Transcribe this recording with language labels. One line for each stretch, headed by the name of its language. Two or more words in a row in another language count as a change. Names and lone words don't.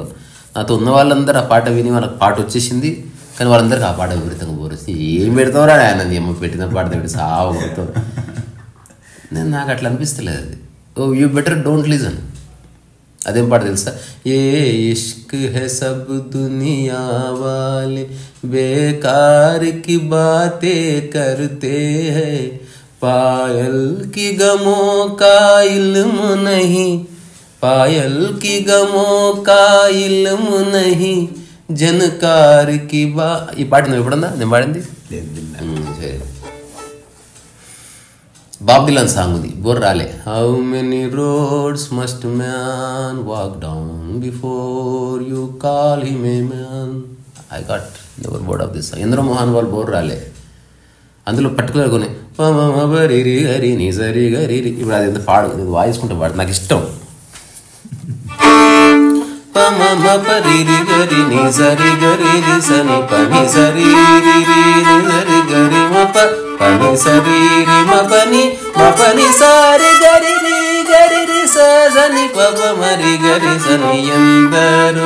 Telugu: నాతో ఉన్న వాళ్ళందరూ ఆ పాట విని వాళ్ళకి పాట వచ్చేసింది, కానీ వాళ్ళందరికీ ఆ పాట విపరీతంగా బోర్ వచ్చింది. ఏం పెడతావురా ఆయన, ఏమో పెట్టిన పాట పెట్టి సాగు కొడతావు. నాకు అట్లా అనిపిస్తలేదు అది.
English: Oh you better don't listen.
Telugu: అదేం పాట తెలుసా,
Hindi: ए इश्क़ है सब दुनिया वाले बेकार की बातें करते हैं, पायल के ग़मों का इल्म नहीं, पायल के ग़मों का इल्म नहीं, झनकार की बा.
Telugu: ఈ పాట నువ్వు ఎప్పుడన్నా నేను పాడింది బాబ్ దిలాన్ సాంగ్ ఉంది, బోర్ రాలే.
English: How many roads must man walk down before you call him a man. I got never bored of this song.
Telugu: ఎందరో మోహన్ వాళ్ళు బోర్ రాలే. అందులో పర్టికులర్ కొన్ని బరి గరి ని సరి గరి. ఇప్పుడు అది ఎంత పాడు, వాయించుకుంటే పాడు, నాకు ఇష్టం. పరి గరి ని సరి గరి ని సని పని సరి సరి గరి మప పని సరి మపని మపని సారి గరి గరి రి సని పప మరి గరి సని ఎందరో.